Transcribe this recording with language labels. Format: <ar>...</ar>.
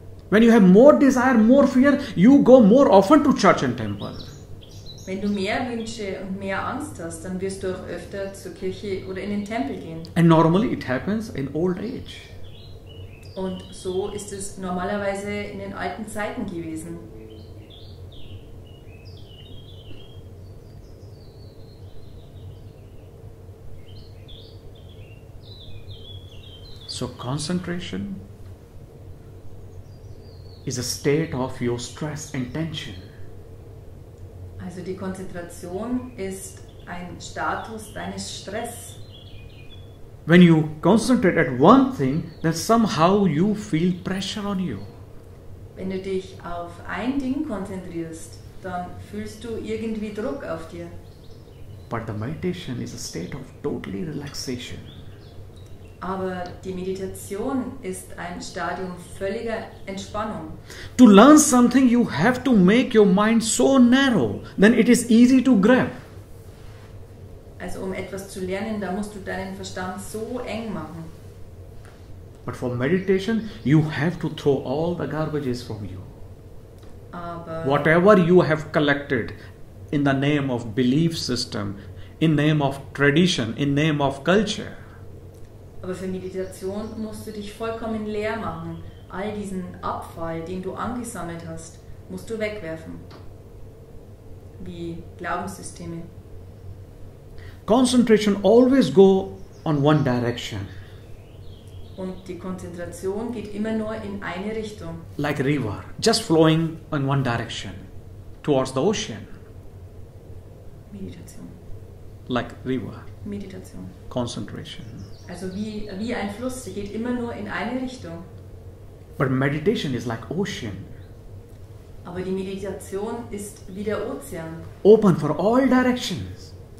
<en>When you have more desire, more fear, you go more often to church and temple.</en> <de>Wenn du mehr Wünsche und mehr Angst hast, dann wirst du auch öfter zur Kirche oder in den Tempel gehen.</de> <en>And normally it happens in old age.</en> <de>Und so ist es normalerweise in den alten Zeiten gewesen.</de> <en>So concentration is a state of your stress and tension.</en> <de>Also die Konzentration ist ein Status deines Stress.</de> <en>When you concentrate at one thing, then somehow you feel pressure on you.</en> <de>Wenn du dich auf ein Ding konzentrierst, dann fühlst du irgendwie Druck auf dir.</de> <en>But the meditation is a state of totally relaxation.</en> <de>Aber die Meditation ist ein Stadium völliger Entspannung.</de> <en>To learn something, you have to make your mind so narrow, then it is easy to grab.</en> <de>Also um etwas zu lernen, da musst du deinen Verstand so eng machen.</de> <en>But for meditation, you have to throw all the garbages from you.</en> <de>Aber,</de> <en>Whatever you have collected in the name of belief system, in name of tradition, in name of culture.</en> <de>aber für Meditation musst du dich vollkommen leer machen. All diesen Abfall, den du angesammelt hast, musst du wegwerfen. Wie Glaubenssysteme.</de> <en>Concentration always go on one direction,</en> <de>Und die Konzentration geht immer nur in eine Richtung.</de> <en>like a river, just flowing in one direction, towards the ocean,</en> <de>Meditation.</de> <en>like river,</en> <de>Meditation.</de> <en>concentration.</en> <de>Also wie ein Fluss, der geht immer nur in eine Richtung.</de> <en>But meditation is like ocean,</en> <de>Aber die Meditation ist wie der Ozean,</de> <en>open for all directions.</en>